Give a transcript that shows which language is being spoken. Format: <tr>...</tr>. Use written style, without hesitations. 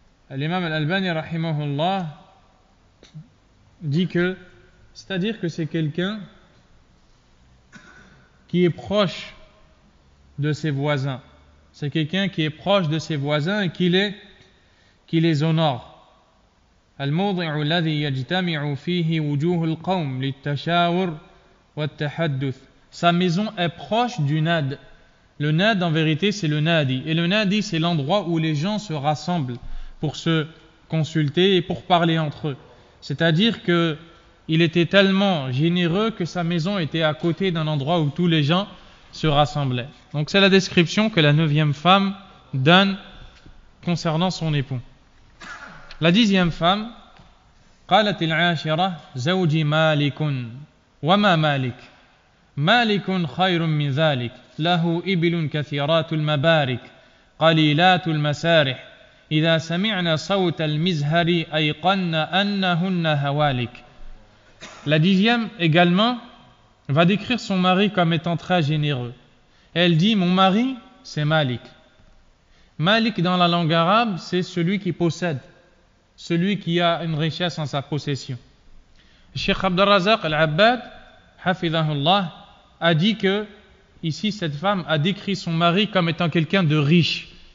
<fr>L'imam al-Albani, rahimahullah, dit que, c'est-à-dire que c'est quelqu'un qui est proche de ses voisins. C'est quelqu'un qui est proche de ses voisins et qui les honore.</fr> <ar>الموضع الذي يجتمع فيه وجوه القوم للتشاور والتحدث.</ar> <fr>Sa maison est proche du nad. Le nad, en vérité, c'est le nadi. Et le nadi, c'est l'endroit où les gens se rassemblent pour se consulter et pour parler entre eux. C'est-à-dire que il était tellement généreux que sa maison était à côté d'un endroit où tous les gens se rassemblaient. Donc c'est la description que la 9e femme donne concernant son époux. La 10e femme,</fr> <ar>قالت العاشرة زوجي مالك وما مالك مالك خير من ذلك له إبل كثيرات المبارك قليلات المسارح إذا سمعنا صوت المزهر أيقن أنهن هوالك.</ar> <fr>La 10e également va décrire son mari comme étant très généreux. Elle dit, mon mari, c'est Malik. Malik dans la langue arabe, c'est celui qui possède, celui qui a une richesse en sa possession. Cheikh Abdelrazak Al-Abbad, hafidhahullah, a dit que, ici, cette femme a décrit son mari comme étant quelqu'un de riche.</fr>